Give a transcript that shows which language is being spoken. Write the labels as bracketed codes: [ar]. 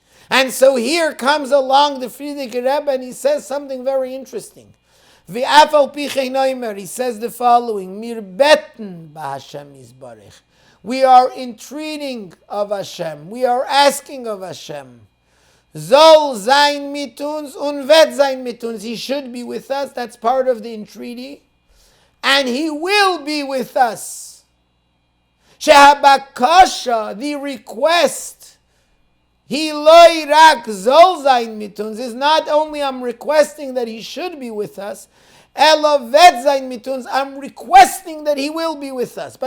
[en] And so here comes along the Previous Rebbe, and he says something very interesting. He says the following, [yi] Mir beten ba Hashem Yisbarach. [en] We are entreating of Hashem. We are asking of Hashem. [yi] Zol zayin mit uns und vet zayin mit uns. [en] He should be with us. That's part of the entreaty. And He will be with us. Shehabakasha, the request, He [yi] loy rak zol zayin mit uns, [en] is not only I'm requesting that He should be with us, [yi] elo vet zayin mit uns, [en] I'm requesting that He will be with us.